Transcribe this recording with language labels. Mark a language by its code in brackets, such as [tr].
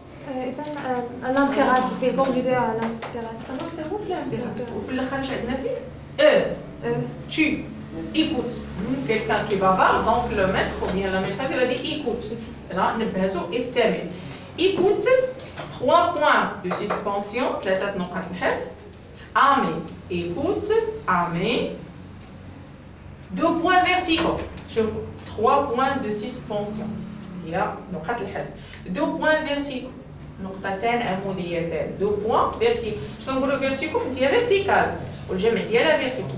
[fr] إذا l'impératif est conjugué à l'impératif. [ar] حتى هو في l'impératif وفي الاخر اش عندنا فيه؟ [fr] Tu écoutes. Quelqu'un qui bavarde, donc le maître ou bien la maîtresse, elle a dit écoute. [ar] Là, نبهتو استمع. [fr] Écoute, 3 points de suspension, 3 [ar] نقاط الحذف. [fr] Amé, écoute, Amé. 2 points verticaux. Je vois 3 points de suspension. Il y a [ar] نقاط الحذف. [fr] 2 points verticaux. [ar] نقطتان عموديتان. [fr] 2 points verticaux. [ar] شنو نقولوا verticaux حيت هي verticale. والجمع ديالها verticaux.